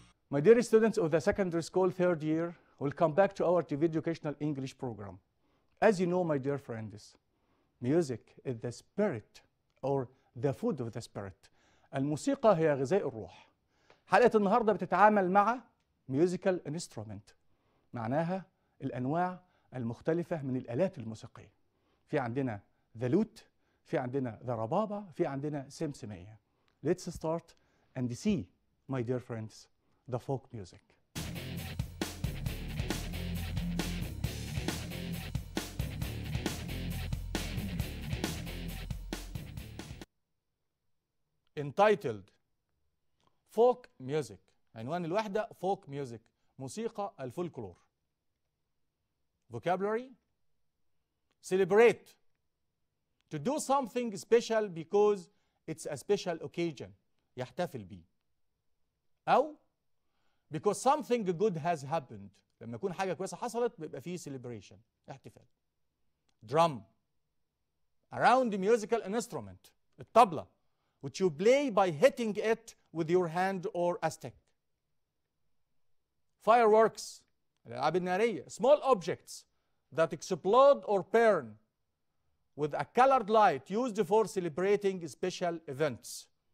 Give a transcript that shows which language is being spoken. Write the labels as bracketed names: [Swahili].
[English] My dear students of the secondary school third year, welcome back to our TV educational English program. As you know, my dear friends, music is the spirit or the food of the spirit. [Arabic] الموسيقى هي غذاء الروح. حلقة النهاردة بتتعامل مع [English] musical instrument. [Arabic] معناها الأنواع المختلفة من الآلات الموسيقية. في عندنا the lute، في عندنا the ربابة، في عندنا سمسمية. [English] Let's start and see, my dear friends, the folk music. Entitled folk music. [Arabic] عنوان الوحدة folk music، موسيقى الفولكلور. [English] Vocabulary: celebrate, to do something special because it's a special occasion، [Arabic] يحتفل بيه. أو [English] because something good has happened، [Arabic] لما يكون حاجة كويسة حصلت بيبقى فيه celebration، احتفال. [English] Drum: around the musical instrument، الطبلة، which you play by hitting it with your hand or a stick. Fireworks، [Arabic] الألعاب النارية، [English] small objects that explode or burn with a colored light used for celebrating special events.